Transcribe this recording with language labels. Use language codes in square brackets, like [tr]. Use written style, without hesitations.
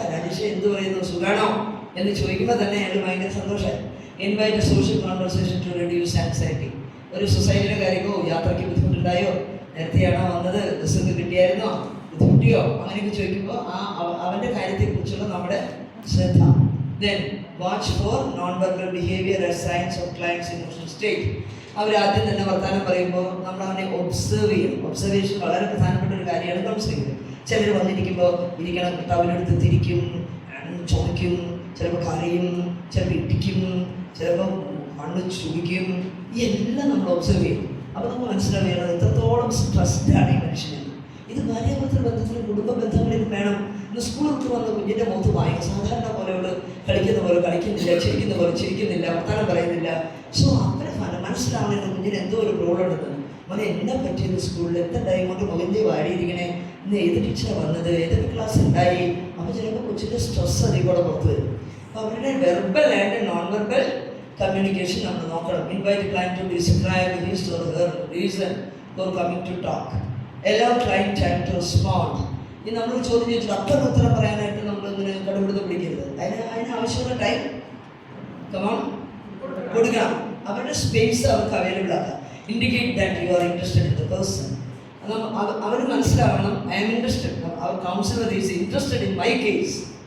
[ml] രാജേഷ് എന്ത് പറയുന്നു, സുഖാണോ എന്ന് ചോദിക്കുമ്പോൾ തന്നെ അയാൾ ഭയങ്കര സന്തോഷമായി. [en] Invite social conversation to reduce anxiety. [ml] ഒരു സൊസൈറ്റിയുടെ കാര്യമോ യാത്രയ്ക്ക് ബുദ്ധിമുട്ടുണ്ടായോ, നേരത്തെയാണോ വന്നത്, റിസൾട്ട് കിട്ടിയായിരുന്നോ, ബുദ്ധിമുട്ടിയോ, അങ്ങനെയൊക്കെ ചോദിക്കുമ്പോൾ അവൻ്റെ കാര്യത്തെക്കുറിച്ചുള്ള നമ്മുടെ ശ്രദ്ധ. [en] Then watch for non-verbal behavior as signs of client's emotional state. [ml] അവരാദ്യം തന്നെ വർത്തമാനം പറയുമ്പോൾ നമ്മൾ അവനെ ഒബ്സർവ് ചെയ്യണം. ഒബ്സർവേഷൻ വളരെ പ്രധാനപ്പെട്ട ഒരു കാര്യമാണ് കൗൺസിലിംഗ്. ചിലർ വന്നിരിക്കുമ്പോൾ ഇരിക്കണം ടവലെടുത്ത് തിരിക്കും, ചുമയ്ക്കും, ചിലപ്പോൾ കരയും, ചിലപ്പോൾ ഇടിക്കും, ചിലപ്പോൾ മണ്ണ് ചുടിക്കും. ഈ എല്ലാം നമ്മൾ ഒബ്സർവ് ചെയ്യും. അപ്പോൾ നമുക്ക് മനസ്സിലാവുകയാണ് എത്രത്തോളം സ്ട്രെസ്ഡാണ് ഈ മനുഷ്യന്. ഇത് ഭാര്യാഭർത്തൃ ബന്ധത്തിലും കുടുംബ ബന്ധങ്ങളിലും വേണം. ഇന്ന് സ്കൂൾ വിട്ട് വന്ന കുഞ്ഞിൻ്റെ മുഖത്ത് വായിക്കും സാധാരണ പോലെയുള്ള കളിക്കുന്ന പോലെ കളിക്കുന്നില്ല, ചിരിക്കുന്ന പോലെ ചിരിക്കുന്നില്ല, വർത്താനം പറയുന്നില്ല. സോ അവരെ മനസ്സിലാവുന്ന കുഞ്ഞിന് എന്തോ ഒരു പ്രോബ്ലം ഉണ്ടെന്ന്. മോനെ എന്നെ പറ്റിയത് സ്കൂളിൽ എന്തുണ്ടായി കൊണ്ട് മുഖൻ്റെ വാടിയിരിക്കണേ, ഇന്ന് ഏത് ടീച്ചറാണ് വന്നത്, ഏതൊക്കെ ക്ലാസ് ഉണ്ടായി. അപ്പോൾ ചിലപ്പോൾ കൊച്ചിൻ്റെ സ്ട്രെസ് അതിൽ കൂടെ പുറത്ത് വരും. അപ്പോൾ അവരുടെ verbal and non verbal communication നമ്മൾ നോക്കണം. [en] Invite client to describe his or her reason for coming to talk. allow client time to respond. [ml] ഈ നമ്മൾ ചോദ്യം ചോദിച്ചിട്ട് അപ്പം ഉത്തരം പറയാനായിട്ട് നമ്മൾ ഇങ്ങനെ കടുപിടുത്തം പിടിക്കരുത്. അതിന് ആവശ്യമുള്ള ടൈം കമോൺ കൊടുക്കണം. അവരുടെ സ്പേസ് അവർക്ക് അവൈലബിൾ ആക്കാം. [en] Indicate that you are interested in the person. [ml] അവർ മനസ്സിലാവണം [en] I am interested, [ml] our [en] Counsellor is interested in my case.